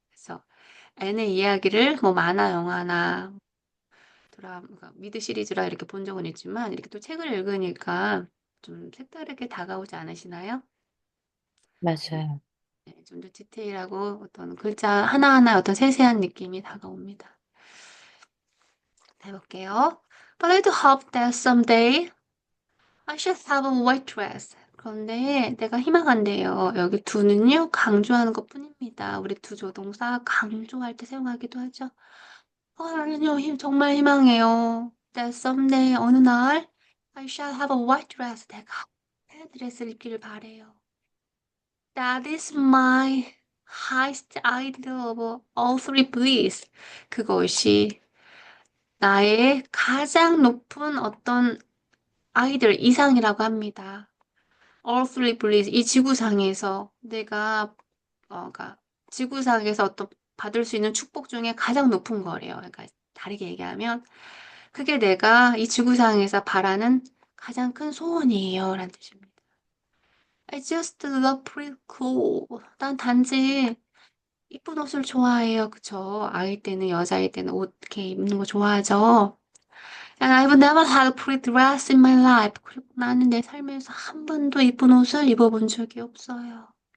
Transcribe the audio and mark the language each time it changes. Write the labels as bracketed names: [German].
[Korean] 그래서 N의 이야기를 뭐 만화, 영화나 드라마, 그러니까 미드 시리즈라 이렇게 본 적은 있지만 이렇게 또 책을 읽으니까 좀 색다르게 다가오지 않으시나요? 맞아요. 네, 좀 더 디테일하고 어떤 글자 하나하나 어떤 세세한 느낌이 다가옵니다. 해볼게요. [English] But I'd hope that someday I should have a white dress. [Korean] 그런데 내가 희망한대요. 여기 do는요, 강조하는 것뿐입니다. 우리 do 조동사 강조할 때 사용하기도 하죠. 아니요, 정말 희망해요. [English] That someday, [Korean] 어느 날, [English] I shall have a white dress. [Korean] 내가 하얀 드레스를 입기를 바래요. [English] That is my highest ideal of all three bliss. [Korean] 그것이 나의 가장 높은 어떤 아이들 이상이라고 합니다. [English] All three bliss. [Korean] 이 지구상에서 내가 그러니까 지구상에서 어떤 받을 수 있는 축복 중에 가장 높은 거래요. 그러니까 다르게 얘기하면 그게 내가 이 지구상에서 바라는 가장 큰 소원이에요. 라는 뜻입니다. [English] I just love pretty clothes. [Korean] 난 단지 이쁜 옷을 좋아해요. 그쵸? 아이 때는 여자일 때는 옷 이렇게 입는 거 좋아하죠. [English] And I've never had a pretty dress in my life. [Korean] 그리고 나는 내 삶에서 한 번도 이쁜 옷을 입어본 적이 없어요.